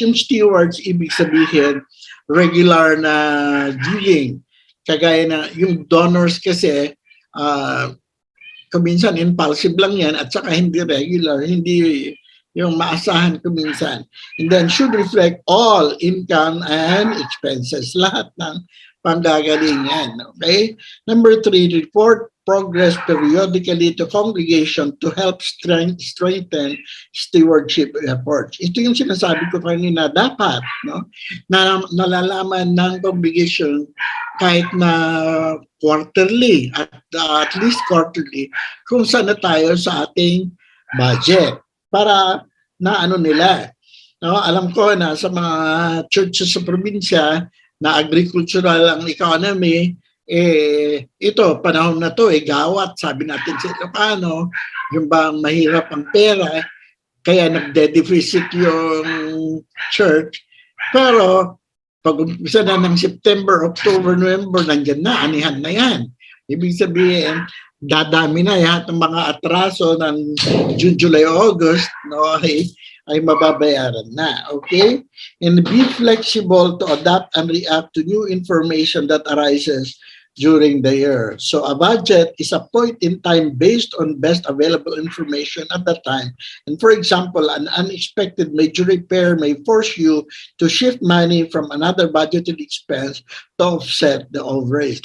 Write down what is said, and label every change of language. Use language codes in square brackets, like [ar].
[tl] Yung stewards, ibig sabihin, regular na giving. Kagaya na yung donors kasi, kuminsan impulsive lang yan at saka hindi regular, hindi yung maasahan kuminsan. [en] And then should reflect all income and expenses. [tl] Lahat ng panggagalingan. [en] Okay? Number three, report progress periodically to congregation to help strengthen stewardship efforts. [tl] Ito yung sinasabi ko kanina, dapat no, na nalalaman ng congregation kahit na quarterly, at least quarterly, kung saan na tayo sa ating budget para na ano nila. No, alam ko na sa mga churches sa probinsya na agricultural ang economy, ito, panahon na to, gawat, sabi natin sa Ilocano, yung bang mahirap ang pera, kaya nagde-deficit yung church. Pero, pag umpisa na ng September, October, November, nandyan na, anihan na yan. Ibig sabihin, dadami na lahat ng mga atraso ng June, July, August, no, ay mababayaran na. [en] Okay? And be flexible to adapt and react to new information that arises during the year. So a budget is a point in time based on best available information at that time. And for example, an unexpected major repair may force you to shift money from another budgeted expense to offset the overage.